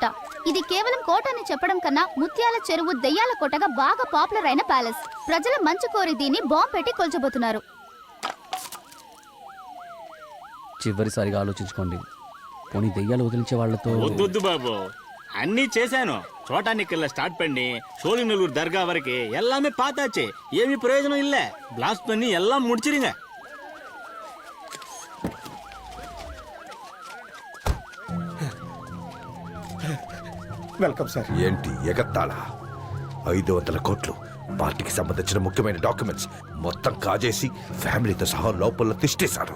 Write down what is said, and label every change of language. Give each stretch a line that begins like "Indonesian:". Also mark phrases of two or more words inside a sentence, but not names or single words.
Telugu: ఇది కేవలం కోట అని చెప్పడం కన్నా ముత్యాల చెరువు దెయ్యాల కోటగా బాగా పాపులర్ అయిన ప్యాలెస్. ప్రజల మంచి కోరి దీన్ని బాంబు పెట్టి కొల్చబోతున్నారు. చివరిసారిగా ఆలోచించుకోండి. పోనీ దెయ్యాలు వదిలించే వాళ్ళతో వద్దు బాబు, అన్నీ చేశాను. చోటానికెళ్ళ స్టార్ట్
Tamil: பண்ணி சோழிநல்லூர் தர்கா வரைக்கும் எல்லாமே பார்த்தாச்சு. ஏமி பிரயோஜனம் இல்ல. பிளாஸ்ட் பண்ணி எல்லாம் முடிச்சிருங்க.
Telugu: వెల్కమ్ సార్. ఏంటి ఎగత్తాళ? 500 కోట్లు, పార్టీకి సంబంధించిన ముఖ్యమైన డాక్యుమెంట్స్ మొత్తం కాజేసి ఫ్యామిలీతో సహా లోపల తిష్టేశారు.